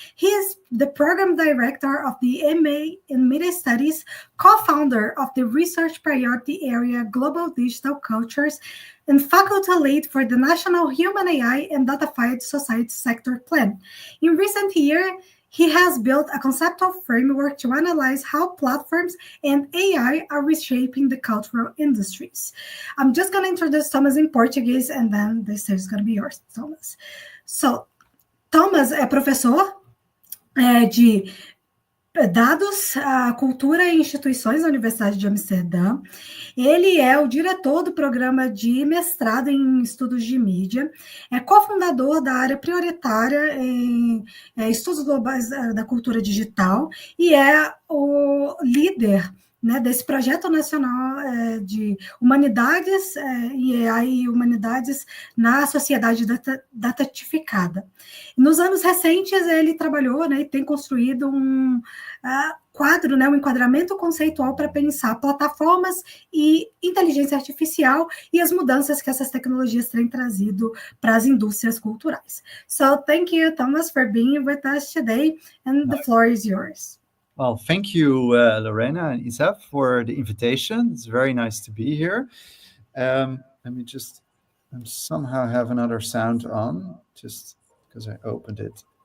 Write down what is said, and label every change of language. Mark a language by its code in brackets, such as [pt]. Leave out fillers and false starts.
[en] He is the program director of the MA in Media Studies, co-founder of the research priority area Global Digital Cultures, and faculty lead for the National Human AI and Datafied Society Sector Plan. In recent years, he has built a conceptual framework to analyze how platforms and AI are reshaping the cultural industries. I'm just going to introduce Thomas in Portuguese, and then the stage is going to be yours, Thomas. [pt] So, Thomas é professor de dados, cultura e instituições da Universidade de Amsterdã. Ele é o diretor do programa de mestrado em estudos de mídia, é cofundador da área prioritária em estudos globais da cultura digital e é o líder, né, desse projeto nacional de humanidades e AI e humanidades na sociedade datificada. Nos anos recentes, ele trabalhou, né, e tem construído um quadro, né, um enquadramento conceitual para pensar plataformas e inteligência artificial e as mudanças que essas tecnologias têm trazido para as indústrias culturais. [en] So, thank you, Thomas, for being with us today, and the floor is yours. Well, thank you, Lorena and Issaaf, for the invitation. It's very nice to be here. Let me just somehow have another sound on, just because I opened it.